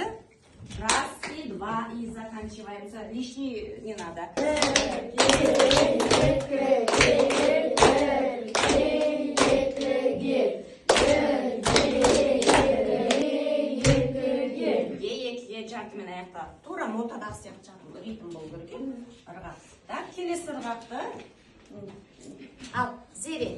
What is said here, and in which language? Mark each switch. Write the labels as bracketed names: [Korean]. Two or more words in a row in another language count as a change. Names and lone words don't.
[Russian] Раз и два, и заканчиваемся. Лишний не надо. [Kazakh] Жартымен аяқта. Тура нотадағы сияқты ритм болу керек. Ырғақ. Так, келесі ырғақты. Ал, зере.